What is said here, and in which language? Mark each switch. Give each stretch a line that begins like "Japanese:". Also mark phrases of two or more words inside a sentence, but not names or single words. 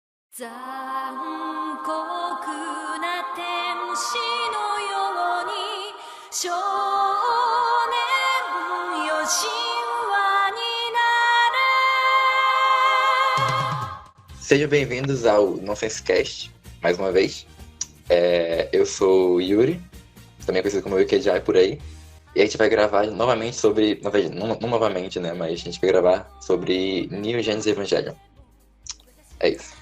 Japanese: 残酷な天使のように少年よ神話になれ。
Portuguese: Sejam bem-vindos ao Nonsense Cast, mais uma vez. Eu sou o Yuri, também conhecido como Wikijai por aí. E a gente vai gravar novamente sobre... Não novamente, né? Mas a gente vai gravar sobre Neon Genesis Evangelion. É isso.